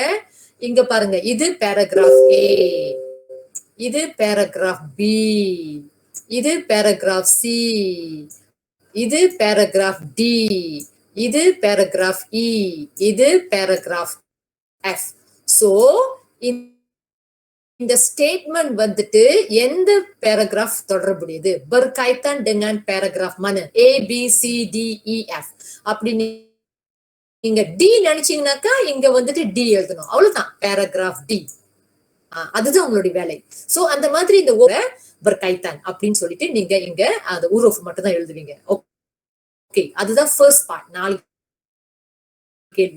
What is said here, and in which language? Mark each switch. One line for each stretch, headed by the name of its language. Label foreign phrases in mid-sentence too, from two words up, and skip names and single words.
Tamil: இங்க பாருங்க, இது பேராகிராஃப் ஏ, இது பேராகிராஃப் பி, இது பேராகிராஃப் சி, இது பேராகிராஃப் டி, இது பேராகிராஃப் இ, இது பேராகிராஃப் எஃப். சோ இந்த ஸ்டேட்மெண்ட் வந்துட்டு எந்த பேராகிராஃப் தொடர்புடையது,
Malay: berkaitan dengan paragraph mana, A B C D E F.
Tamil: அப்படி நீங்க டி நினைச்சீங்கன்னாக்கா இங்க வந்துட்டு டி எழுதணும், அவ்வளவுதான், பேராகிராஃப் டி. அதுதான் உங்களுடைய வேலை. சோ அந்த மாதிரி இந்த berkaitan அப்படின்னு சொல்லிட்டு நீங்க இங்க அந்த உருவம் மட்டும் தான் எழுதுவீங்க. ஓகே, அதுதான் ஃபர்ஸ்ட் பார்ட், 4 கேள்வி.